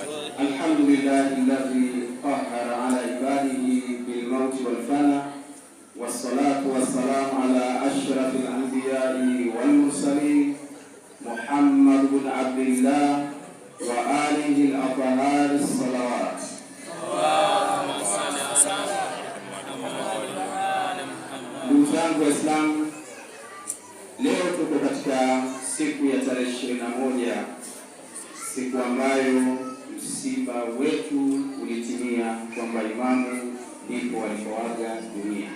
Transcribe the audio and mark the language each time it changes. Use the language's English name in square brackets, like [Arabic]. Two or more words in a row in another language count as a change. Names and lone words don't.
[Arabic] الحمد لله الذي قهر على عباده بالموت والفنا، والصلاة والسلام على أشرف الأنبياء والمرسلين محمد بن عبد الله وآله الأطهار الصلوات. [Swahili] Ndugu zangu Waislamu, leo tuko katika siku ya tarehe 21, siku ambayo msiba wetu ulitimia, kwamba imamu ndipo alipoaga dunia.